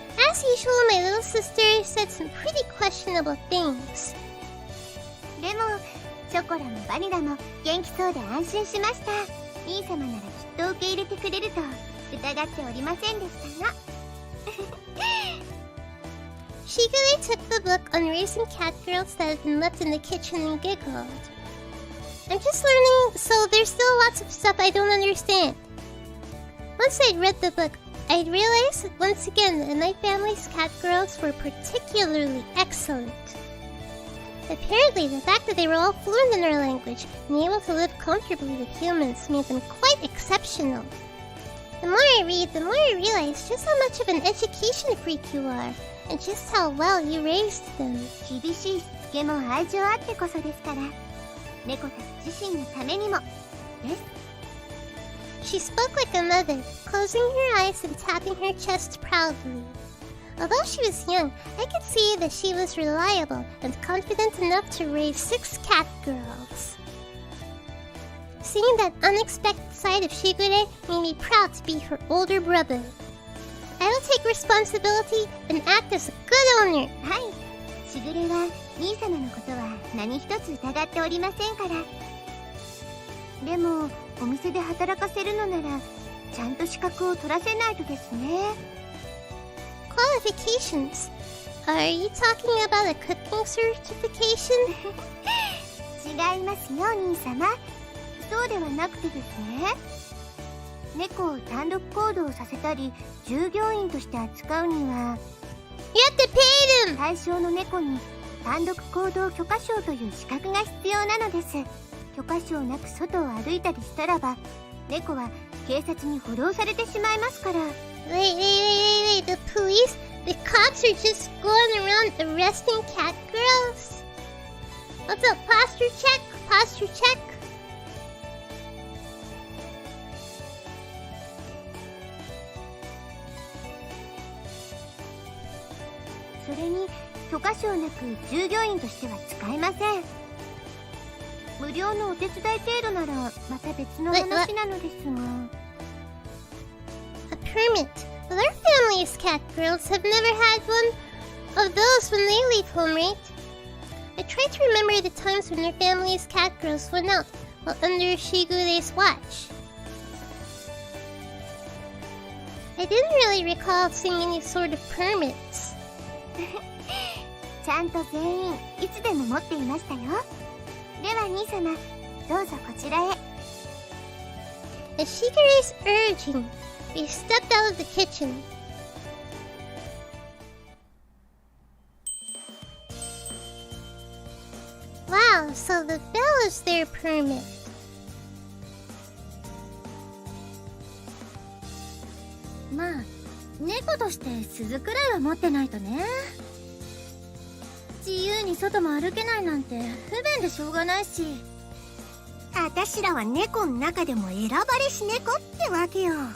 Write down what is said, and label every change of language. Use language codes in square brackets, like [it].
[en] As usual, my little sister said some pretty questionable things. [ja] でもチョコラもバニラも元気そうで安心しました。兄様ならきっと受け入れてくれると疑っておりませんでしたが。 [en] Shigure took the book on raising catgirls that had been left in the kitchen and giggled. I'm just learning, so there's still lots of stuff I don't understand. Once I'd read the book, I'd realized once again that my family's catgirls were particularly excellent. Apparently, the fact that they were all fluent in our language and able to live comfortably with humans made them quite exceptional. The more I read, the more I realize just how much of an education freak you are, and just how well you raised them. [ja] 厳しいしつけも愛情あってこそですから、猫たち自身のためにもです。 [en] She spoke like a mother, closing her eyes and tapping her chest proudly. Although she was young, I could see that she was reliable and confident enough to raise 6 catgirls. Seeing that unexpected side of Shigure made me proud to be her older brother. I will take responsibility and act as a good owner. [ja] はい、しぐれは兄様のことは何一つ疑っておりませんから。でもお店で働かせるのならちゃんと資格を取らせないとですね。 [en] Qualifications? Are you talking about a cooking certification? [ja] 違いますよ兄様。そうではなくてですね、猫を単独行動させたり従業員として扱うには [en] You have to pay them! [ja] 対象の猫に単独行動許可証という資格が必要なのです。許可証なく外を歩いたりしたらば猫は警察に補導されてしまいますから。 [en] Wait, the police? The cops are just going around arresting catgirls? What's up, posture check? Posture check? [ja] それに許可証なく従業員としては使えません。無料のお手伝い程度ならまた別の話なのですが。 [en] A permit, Other families' catgirls have never had one of those when they leave home, right? I tried to remember the times when their family's catgirls went out while under Shigure's watch. I didn't really recall seeing any sort of permits. [ja] ちゃんと全員いつでも持っていましたよ。では兄様、どうぞこちらへ。 [en] As Shigure's urging, we stepped out of the kitchen. Wow, so the bell is their permit. [ja] まあ猫として鈴くらいは持ってないとね。自由に外も歩けないなんて不便でしょうがないし。あたしらは猫の中でも選ばれし猫ってわけよ。